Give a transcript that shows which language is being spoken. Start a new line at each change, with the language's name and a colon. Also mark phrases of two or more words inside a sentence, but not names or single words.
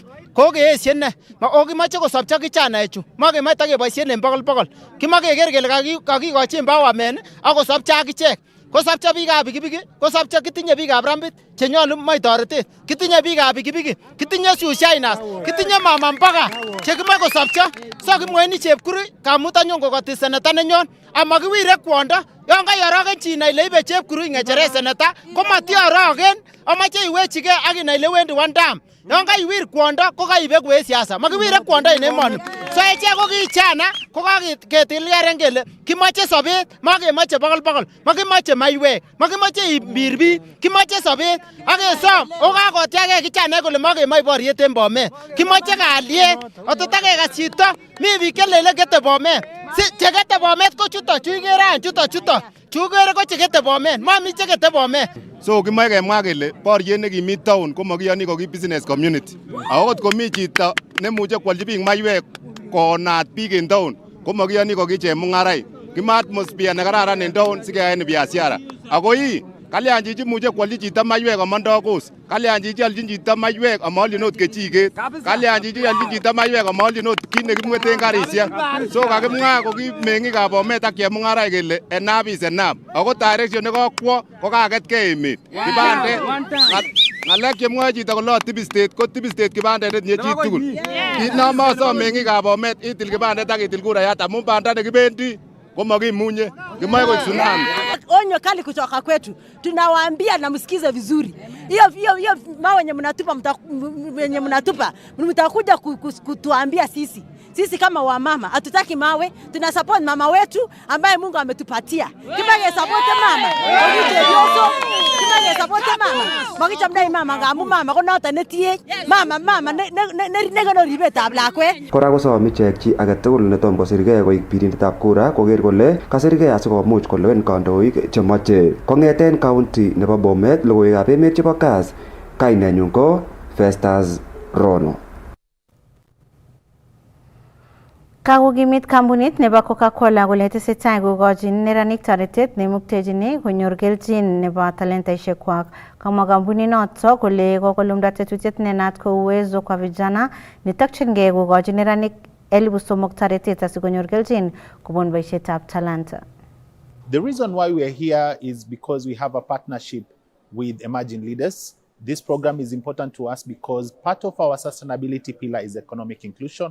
Kalenjin: Kokeesye ne, okimoche kosopcho kichanaechu, mokemoche takeboisien en bogol. Kimoche keker kele kakikochi empowerment ak kosopcho akichek. Kosopcho biikab pikipiki, kosopcho kitinye biikab rambit chenyolu moe toretet, kitinye biikab pikipiki, kitinye shusainas, kitinye
Swahili: mama mboga
Kalenjin: chekimoe kosopcho. So kimwoini chepkurui kamut anyun kokoti seneta nenyon amakiwire kwondo. Yon kaiorogen chi inai ile ibe chepkurui ng'echeret seneta komatiorogen, amache iwechigei ak inai ile wendi
English: one term.
Kalenjin: Yon kaiwir kwondo ko kaibeku en siasa, makiwire kwondo en emoni. So echek ko kichana ko kaketilgeren kele kimoche sobet, makemoche bogol, makimoche maiwek, makimoche ibir biik, kimoche sobet ak kesom okakotiagei kichanaek kole makemoche boriet en Bomet. Kimoche kalyet, ototakekas chito mi biik chelele kete Bomet, Si chekete bomet ko chuto chuikere chuto. Chukere ko chekete bomet. Mami chekete bomet. So kimoe kemwa kele boriet nekimi town komakiyoni ko ki
English: business community.
Kalenjin: Akot komi chito nemuche kwolchi biik maiwek konaat biik en town komakiyoni ko ki chemung'araik. Kimoe atmosphere nekararan en town sikeyaen biashara. Ako ii kalyan chichi muche kwolchi chito maiwek amondoo kos. Kalyan chichi alchin chito maiwek amaolchin ot kechiket. Kalyan chichi alchin chito maiwek amaolchin ot kit nekimweten karisiek. So kakimwa ko ki meng'ikab Bomet ak chemung'araik kele
English: enough is enough.
Kalenjin: Ako direction nekokwo ko kaketkei emet. Kibandet ng'alek chemwoe chito kolo Tibi State ko Tibi State kibandet netinye chitugul. Kit nomosom meng'ikab Bomet itil kibandet ak itil kurayat amun banda nekibendi komakimunye kimoe koik tsunami.
Swahili: Onyo kali kutoka kwetu, tunawaambia na msikize vizuri. Hiyo mawe yenye mnatupa mtakuja kutuambia sisi kama wamama hatutaki mawe, tuna support mama wetu ambaye Mungu ametupatia.
Kalenjin: Kibage support mama. Kibage support mama. Magicha mdai mama ngamu mama ko nota netie. Mama ne gono ribetab lakwet. Kora kosom ichek chi age tugul netom kosirgei koik birindetab kura koker kole kasirgei asikomuch kolewen kandoik chemoche. Kong'eten county nebo Bomet, logoiwekab emet chebo Kass, kainenyun ko Festus Rono. Kakokimit kampunit nebo Coca-Cola kole tesetai kokochin neranik toretet neimuktechin konyor kelchin nebo talentaisiekwak. Kamwa kampuninoto kole kokolumda tetutiet nenat ko
Swahili: uwezo kwa vijana
Kalenjin: netokyingei kokochin neranik 3,000 toretet asikonyor kelchin kobun boisietab talanta.
English: The reason why we are here is because we have a partnership with emerging leaders. This program is important to us because part of our sustainability pillar is economic inclusion.